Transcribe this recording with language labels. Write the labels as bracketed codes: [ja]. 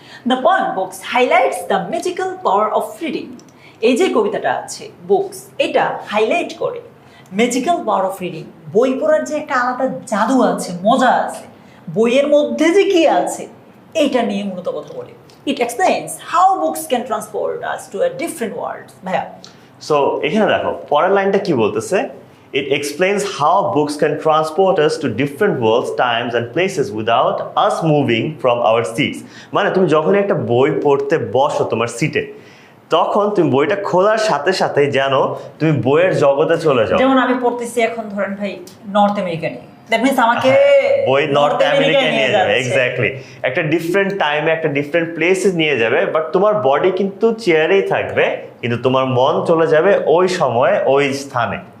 [en] The poem books highlights the magical power of reading. [bn] এই যে কবিতাটা আছে বুকস, এটা হাইলাইট করে [en] Magical power of reading. [bn] বই পড়ার যে একটা আলাদা জাদু আছে, মজা আছে, বইয়ের মধ্যে যে কি আছে, এইটা নিয়ে মূলত কথা বলি। [en] It explains how books can transport us to a different world. [bn] ভাইয়া, সো এখানে দেখো পরের লাইনটা কি বলতেছে। [en] It explains how books can transport us to different worlds, times and places without us moving from our seats. [bn] মানে তুমি যখন একটা বই পড়তে বসো তোমার সিটে, তখন তুমি বইটা খোলার সাথে সাথে যেন তুমি বইয়ের জগতে চলে যাও। যেমন আমি পড়তেছি এখন, ধরেন ভাই নর্থ আমেরিকা নিয়ে, [en] that means [bn] আমাকে বই নর্থ আমেরিকা নিয়ে যাবে। এক্স্যাক্টলি, একটা ডিফারেন্ট টাইমে একটা ডিফারেন্ট প্লেসে নিয়ে যাবে, বাট তোমার বডি কিন্তু চেয়ারেই থাকবে, কিন্তু তোমার মন চলে যাবে ওই সময়ে ওই স্থানে।